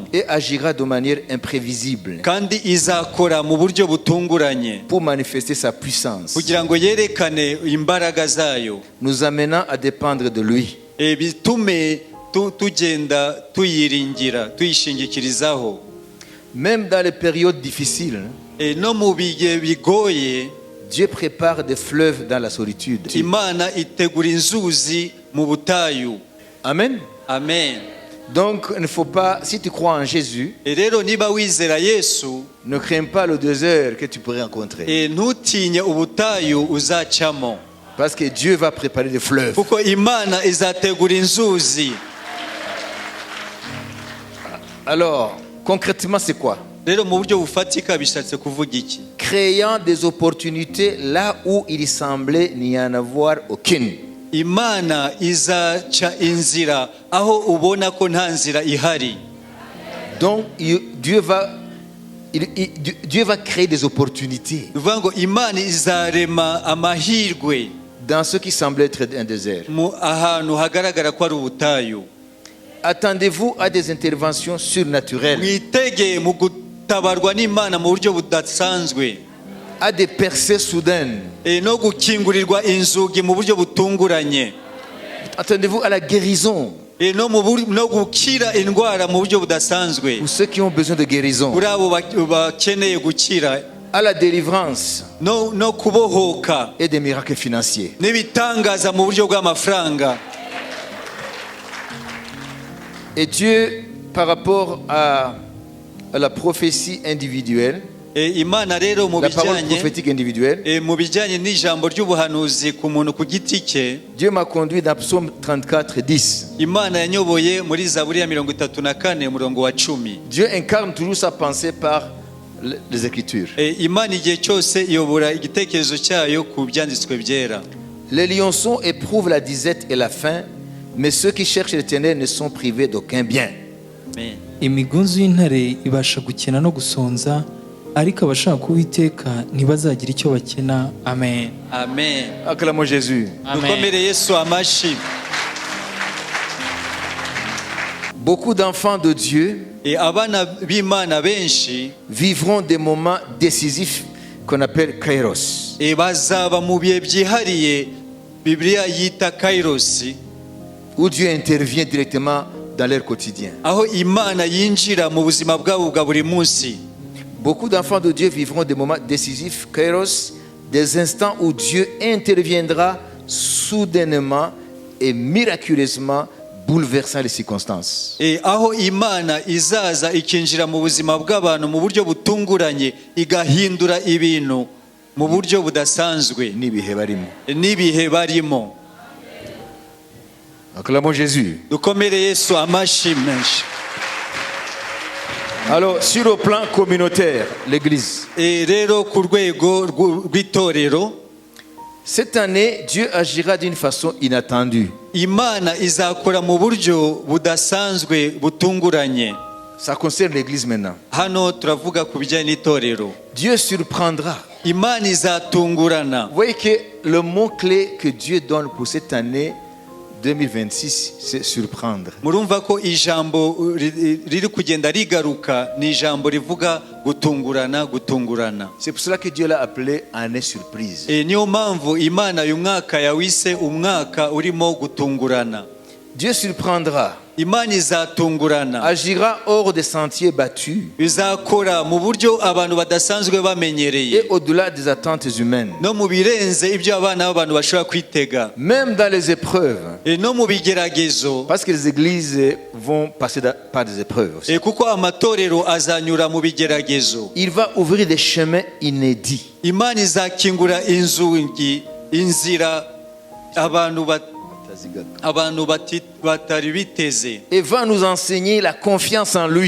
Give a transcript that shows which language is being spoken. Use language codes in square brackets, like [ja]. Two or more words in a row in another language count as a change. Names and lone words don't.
[fr] et agira de manière imprévisible [rw] kandi izakora mu buryo butunguranye [fr] pour manifester sa puissance, [rw] kugira ngo yerekane imbaraga zayo, [fr] nous amenant à dépendre de lui. [rw] bitume tugenda tuyiringira, tuyishingikirizaho. [fr] Même dans les périodes difficiles, [rw] No mu bihe bigoye [fr] Dieu prépare des fleuves dans la solitude. [rw] Imana itegura inzuzi mu butayu. Amen. Amen. [fr] Donc, il ne faut pas, si tu crois en Jésus, [rw] Rero niba wizera Yesu, [fr] ne crains pas le désert que tu pourrais rencontrer. [rw] ntutinye ubutayu uzacamo, [fr] Parce que Dieu va préparer des fleuves. [rw] kuko Imana izategura inzuzi. [fr] Alors, concrètement, c'est quoi? [rw] Rero mu buryo bufatika bishatse kuvuga iki? [fr] Créant des opportunités là où il semblait n'y en avoir aucune. [rw] Imana izaca inzira aho ubona ko nta nzira ihari. [fr] Donc, Dieu va créer des opportunités [rw] Bivuga ngo Imana izarema amahirwe [fr] dans ce qui semblait être un désert. [rw] mu ahantu hagaragara ko ari ubutayu. [fr] Attendez-vous à des interventions surnaturelles, [rw] Mwitegeye mu gutabarwa n'Imana mu buryo budasanzwe, [fr] à des percées soudaines. [rw] no gukingurirwa inzugi mu buryo butunguranye, [fr] Attendez-vous à la guérison [rw] no gukira indwara mu buryo budasanzwe [fr] pour ceux qui ont besoin de guérison, [rw] kuri abo bakeneye gukira, [fr] à la délivrance [rw] no kubohoka, [fr] et des miracles financiers. [rw] n'ibitangaza mu buryo bw'amafaranga. [fr] Et Dieu, par rapport à la prophétie individuelle, [rw] Imana rero mu [fr] la parole [rw] bijyanye [fr] prophétique individuelle, [rw] mu bijyanye n'ijambo ry'ubuhanuzi ku muntu ku giti cye, [fr] Dieu m'a conduit dans Psaume 34, 10. [rw] Imana yanyoboye muri Zaburi ya 34 umurongo wa 10. [fr] Dieu incarne toujours sa pensée par les Écritures. [rw] Imana igihe cyose iyobora igitekerezo cyayo ku byanditswe byera. [fr] Les lionceaux éprouvent la disette et la faim, mais ceux qui cherchent l'Éternel ne sont privés d'aucun bien. Amen. [rw] imigunzu y'intare ibasha gukena no gusonza, ariko abashaka Uwiteka ntibazagira icyo bakena. Amen. Amen. [fr] Acclamons Jésus. [rw] Dukomere Yesu amashi. [fr] Beaucoup d'enfants de Dieu [rw] Abana b'Imana benshi [fr] vivront des moments décisifs qu'on appelle kairos, [rw] bazaba mu bihe byihariye Bibiliya yita kairosi, [fr] où Dieu intervient directement dans leur quotidien. [rw] aho Imana yinjira mu buzima bwabo bwa buri munsi. [fr] Beaucoup d'enfants de Dieu vivront des moments décisifs, kairos, des instants où Dieu interviendra soudainement et miraculeusement, bouleversant les circonstances. [rw] Aho Imana izaza ikinjira mu buzima bw'abantu mu buryo butunguranye, igahindura ibintu mu buryo budasanzwe N'ibihe barimo. n'ibihe barimo. [fr] Acclamons Jésus. [rw] Dukomere Yesu amashi menshi. [fr] Alors, sur le plan communautaire, l'Église. [rw] Rero ku rwego rw'itorero, [fr] Cette année, Dieu agira d'une façon inattendue. [rw] Imana izakora mu buryo budasanzwe butunguranye. [fr] Ça concerne l'Église maintenant. [rw] Hano turavuga ku bijyanye n'itorero. [fr] Dieu surprendra. [rw] Imana izatungurana. [fr] Vous voyez que le mot-clé que Dieu donne pour cette année 2026, c'est surprendre. [rw] murumva ko ijambo riri kugenda rigaruka ni ijambo rivuga gutungurana. [fr] C'est pour cela que Dieu l'a appelé année surprise. [rw] Niyo mpamvu Imana uyu mwaka yawise umwaka urimo gutungurana. [fr] Dieu surprendra, [rw] Imana izatungurana, [fr] agira hors des sentiers battus [rw] izakora mu buryo abantu badasanzwe bamenyereye [fr] et au-delà des attentes humaines. [rw] no mu birenze ibyo abana b'abantu bashobora kwitega, [fr] Même dans les épreuves, [rw] no mu bigeragezo, [fr] parce que les églises vont passer par des épreuves aussi. [rw] kuko amatorero azanyura mu bigeragezo. [fr] Il va ouvrir des chemins inédits. [rw] Imana izakingura inzira abantu batari biteze, [fr] Et va nous enseigner la confiance en lui